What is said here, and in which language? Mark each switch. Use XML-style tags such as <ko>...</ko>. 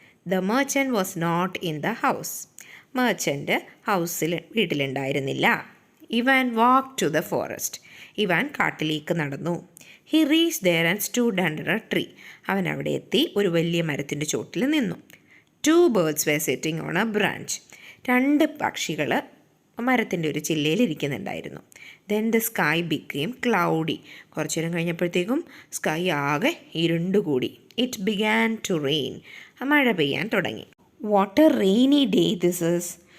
<en>The merchant was not in the house.</en> <ml>Merchant വീട്ടിലുണ്ടായിരുന്നില്ല.</ml> <en>Ivan walk to the forest.</en> <ml>Ivan കാട്ടിലേക്ക് നടന്നു.</ml> <en>He reach there and stood under a tree.</en> <ml>അവൻ അവിടെ എത്തി ഒരു വലിയ മരത്തിൻ്റെ ചോട്ടിൽ നിന്നു.</ml> <en>2 birds were sitting on a branch.</en> <ml>2 പക്ഷികൾ മരത്തിൻ്റെ ഒരു ചില്ലയിൽ ഇരിക്കുന്നുണ്ടായിരുന്നു.</ml> <en>Then the sky became cloudy.</en> <ml>കുറച്ചു നേരം കഴിഞ്ഞപ്പോഴത്തേക്കും സ്കൈ ആകെ ഇരുണ്ടുകൂടി.</ml> <en>It began to rain.</en> <ml>മഴ പെയ്യാൻ തുടങ്ങി.</ml> <en>What a rainy day this is.</en>